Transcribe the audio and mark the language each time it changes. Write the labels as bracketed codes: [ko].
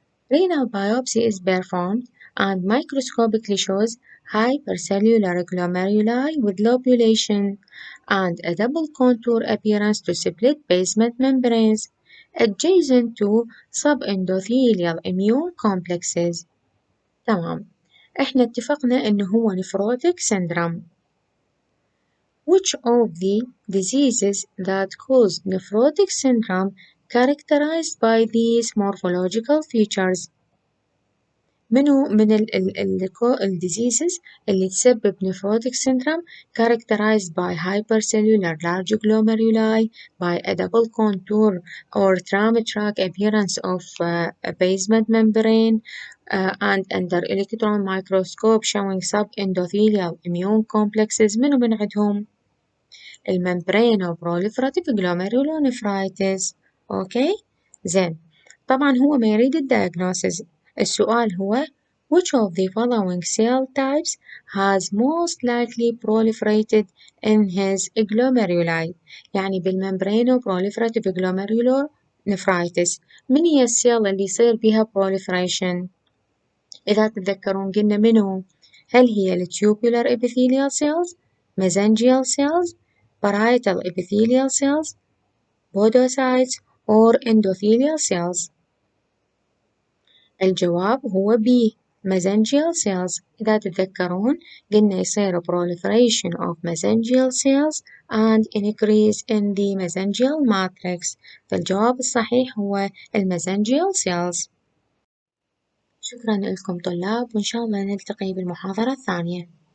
[en] Renal biopsy is performed and microscopically shows hypercellular glomeruli with lobulation and a double contour appearance to split basement membranes adjacent to subendothelial immune complexes. [ar] تمام، إحنا اتفقنا إنه هو [en] nephrotic syndrome. Which of the diseases that cause nephrotic syndrome characterized by these morphological features؟ [ar] منو من ال [en] diseases اللي تسبب nephrotic syndrome characterized by hypercellular large glomeruli, by a double contour or tram track appearance of a basement membrane, and under electron microscope showing subendothelial immune complexes. [ar] منو من عندهم؟ الممبرينوبروليفراتيف glomerulonephritis. أوكي؟ زين، طبعا هو ما يريد الدياجنوسيس. [en] السؤال هو which of the following cell types has most likely proliferated in his glomeruli؟ [ar] يعني بالممبرينوبروليفراتيف glomerulonephritis من هي السيل اللي يصير بيها [en] proliferation؟ [ar] إذا تتذكرون قلنا منو؟ هل هي [en] الtubular epithelial cells، mesangial cells، parietal epithelial cells، podocytes or endothelial cells؟ [ar] الجواب هو [en] B mesangial cells. [ar] إذا تتذكرون قلنا يصير [en] proliferation of mesangial cells and increase in the mesangial matrix. [ar] فالجواب الصحيح هو [en] mesangial cells. [ar] شكرا لكم طلاب، وإن شاء الله نلتقي بالمحاضرة الثانية.